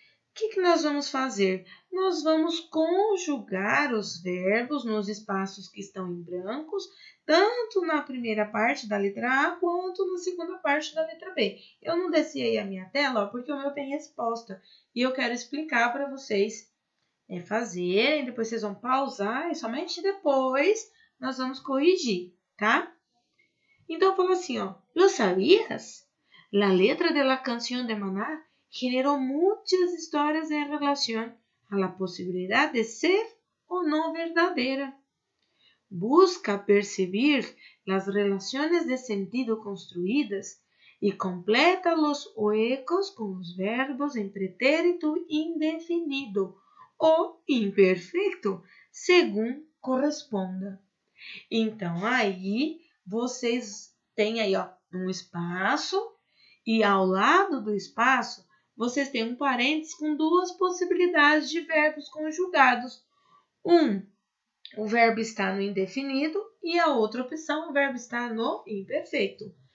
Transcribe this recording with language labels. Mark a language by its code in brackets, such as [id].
[pt] O que nós vamos fazer? Nós vamos conjugar os verbos nos espaços que estão em brancos, tanto na primeira parte da letra A, quanto na segunda parte da letra B. Eu não desci aí a minha tela, porque o meu tem resposta, e eu quero explicar para vocês fazerem, depois vocês vão pausar, e somente depois nós vamos corrigir, tá? Então, fala assim, ó. [es] ¿Lo sabías? La letra de la canción de Maná generó muchas historias en relación a la posibilidad de ser o no verdadera. Busca percibir las relaciones de sentido construidas y completa los huecos con los verbos en pretérito indefinido o imperfeito, según corresponda. [pt] Então, aí vocês têm aí, ó, um espaço e ao lado do espaço vocês têm um parênteses com duas possibilidades de verbos conjugados. O verbo está no indefinido e a outra opção, o verbo está no imperfeito.